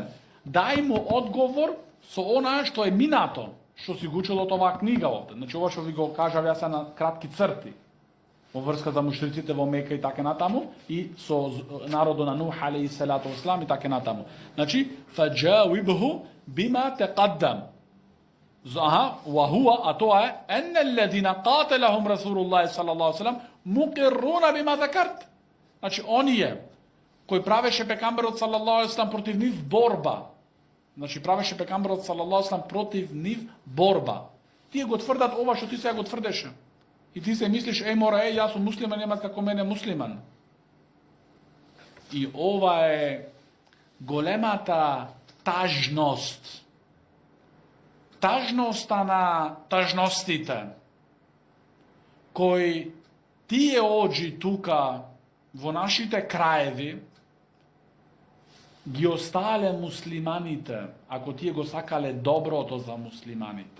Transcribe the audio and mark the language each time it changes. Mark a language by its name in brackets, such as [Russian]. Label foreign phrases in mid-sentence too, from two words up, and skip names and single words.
[Macedonian] Дај му одговор со она што е минато, што си го учил од оваа книга овде. Значи ова што ви го кажав јас на кратки црти во врска за мушриците во Мека и така натаму и со народот на Нух [Arabic] عليه الصلاة والسلام [Macedonian] и така натаму. [Arabic] Значи فأجبه بما تقدم. وهو, [Macedonian] а тоа е [Arabic] أن الذين قاتلهم رسول الله صلى الله عليه وسلم مقرون بما ذكرت. [Macedonian] Значи оние кои правеше пекамберот [Arabic] صلى الله عليه وسلم [Macedonian] против нив борба. Значи правеше пекамберот [Arabic] صلى الله عليه وسلم [Macedonian] против нив борба. Тие го тврдат ова што ти сега го тврдеше. И ти се мислиш, мора, јас сум муслиман, немат како мене муслиман. И ова е големата тажност. Тажноста на тажностите, кои тие оджи тука во нашите краеви ги остале муслиманите, ако тие го сакале доброто за муслиманите.